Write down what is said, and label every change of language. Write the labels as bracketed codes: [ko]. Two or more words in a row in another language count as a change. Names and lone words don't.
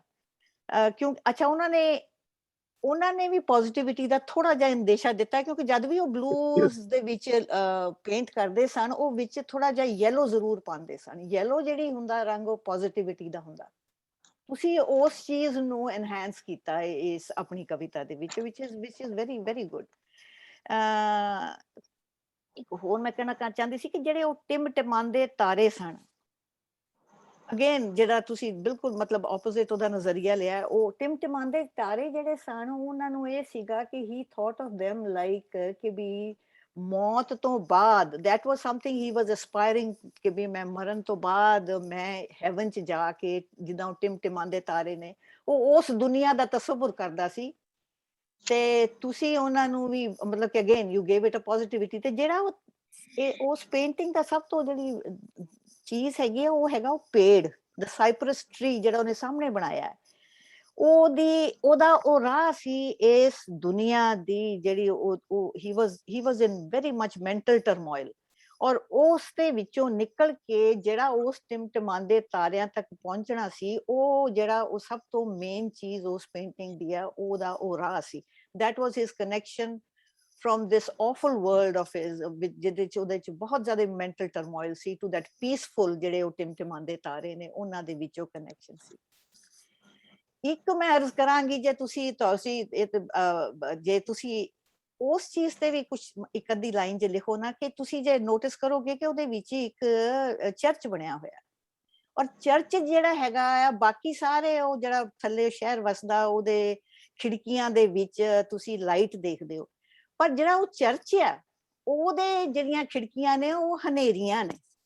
[pa] ਕਿਉਂ ਅੱਛਾ, ਉਹਨਾਂ ਨੇ ਵੀ ਪੋਜ਼ਿਟਿਵਿਟੀ ਦਾ ਥੋੜਾ ਜਿਹਾ ਅੰਦੇਸ਼ਾ ਦਿੱਤਾ, ਕਿਉਂਕਿ ਜਦ ਵੀ ਉਹ ਬਲੂਜ਼ ਦੇ ਵਿੱਚ ਪੇਂਟ ਕਰਦੇ ਸਨ, ਉਹ ਵਿੱਚ ਥੋੜਾ ਜਿਹਾ ਯੈਲੋ ਜ਼ਰੂਰ ਪਾਉਂਦੇ ਸਨ। ਯੈਲੋ ਜਿਹੜੀ ਹੁੰਦਾ ਰੰਗ, ਉਹ ਪੋਜ਼ਿਟਿਵਿਟੀ ਦਾ ਹੁੰਦਾ। ਤੁਸੀਂ ਉਸ ਚੀਜ਼ ਨੂੰ ਐਨਹਾਂਸ ਕੀਤਾ ਹੈ ਇਸ ਆਪਣੀ ਕਵਿਤਾ ਦੇ ਵਿੱਚ, [en] which is very very good। [pa] ਇੱਕ ਹੋਰ ਮੈਂ ਕਹਿਣਾ ਚਾਹੁੰਦੀ ਸੀ ਕਿ ਜਿਹੜੇ ਉਹ ਟਿਮਟਿਮਾਉਂਦੇ ਤਾਰੇ ਸਨ, ਅਗੇਨ ਜਿਹੜਾ ਤੁਸੀਂ ਬਿਲਕੁਲ ਮਤਲਬ ਆਪੋਜ਼ਿਟ ਉਹਦਾ ਨਜ਼ਰੀਆ ਲਿਆ, ਉਹ ਟਿਮਟਿਮਾਉਂਦੇ ਤਾਰੇ ਜਿਹੜੇ ਸਨ, ਉਹਨਾਂ ਨੂੰ ਇਹ ਸੀਗਾ ਕਿ [en] he thought of them like [pa] ਕਿ ਵੀ ਮੌਤ ਤੋਂ ਬਾਅਦ, [en] that was something he was aspiring, [pa] ਕਿ ਵੀ ਮੈਂ ਮਰਨ ਤੋਂ ਬਾਅਦ ਮੈਂ ਹੈਵਨ ਚ ਜਾ ਕੇ, ਜਿੱਦਾਂ ਟਿਮਟਿਮਾਉਂਦੇ ਤਾਰੇ ਨੇ, ਉਹ ਉਸ ਦੁਨੀਆ ਦਾ ਤਸੱਵੁਰ ਕਰਦਾ ਸੀ। ਤੇ ਤੁਸੀਂ ਉਹਨਾਂ ਨੂੰ ਵੀ ਮਤਲਬ ਕਿ ਅਗੇਨ [en] you gave it a positivity. [pa] ਤੇ ਜਿਹੜਾ ਉਸ ਪੇਂਟਿੰਗ ਦਾ ਸਭ ਤੋਂ ਜਿਹੜੀ ਚੀਜ਼ ਹੈਗੀ ਆ, ਉਹ ਹੈਗਾ ਉਹ ਪੇੜ, [en] the cypress tree [pa] ਜਿਹੜਾ ਉਹਨੇ ਸਾਹਮਣੇ ਬਣਾਇਆ, ਉਹਦਾ ਉਹ ਰਾਹ ਸੀ ਇਸ ਦੁਨੀਆ ਦੀ, ਜਿਹੜੀ [en] he was in very much mental turmoil, [pa] ਔਰ ਉਸ ਦੇ ਵਿੱਚੋਂ ਨਿਕਲ ਕੇ ਜਿਹੜਾ ਉਸ ਟਿਮਟਿਮਾਉਂਦੇ ਤਾਰਿਆਂ ਤੱਕ ਪਹੁੰਚਣਾ ਸੀ, ਉਹ ਜਿਹੜਾ ਉਹ ਸਭ ਤੋਂ ਮੇਨ ਚੀਜ਼ ਉਸ ਪੇਂਟਿੰਗ ਦੀ ਆ, ਉਹਦਾ ਉਹ ਰਾਹ ਸੀ। [en] that was his connection from this awful world of his, [pa] ਜਿਹਦੇ ਚ ਉਹਦੇ ਚ ਬਹੁਤ ਜ਼ਿਆਦਾ [en] mental turmoil [pa] ਸੀ, [en] to that peaceful [pa] ਜਿਹੜੇ ਉਹ ਟਿਮਟਿਮਾਉਂਦੇ ਤਾਰੇ ਨੇ, ਉਹਨਾਂ ਦੇ ਵਿੱਚ ਉਹ ਕਨੈਕਸ਼ਨ ਸੀ। ਇੱਕ ਮੈਂ ਅਰਜ਼ ਕਰਾਂਗੀ, ਜੇ ਤੁਸੀਂ ਉਸ ਚੀਜ਼ ਤੇ ਵੀ ਕੁਝ ਇੱਕ ਅੱਧੀ ਲਾਈਨ ਜੇ ਲਿਖੋ ਨਾ, ਕਿ ਤੁਸੀਂ ਜੇ ਨੋਟਿਸ ਕਰੋਗੇ ਕਿ ਉਹਦੇ ਵਿੱਚ ਇੱਕ ਚਰਚ ਬਣਿਆ ਹੋਇਆ, ਔਰ ਚਰਚ ਜਿਹੜਾ ਹੈਗਾ ਆ, ਬਾਕੀ ਸਾਰੇ ਉਹ ਜਿਹੜਾ ਥੱਲੇ ਸ਼ਹਿਰ ਵਸਦਾ, ਉਹਦੇ ਖਿੜਕੀਆਂ ਦੇ ਵਿੱਚ ਤੁਸੀਂ ਲਾਈਟ ਦੇਖਦੇ ਹੋ, ਪਰ ਜਿਹੜਾ ਉਹ ਚਰਚ ਆ, ਉਹਦੇ ਜਿਹੜੀਆਂ ਖਿੜਕੀਆਂ ਨੇ ਉਹ ਹਨੇਰੀਆਂ ਨੇ।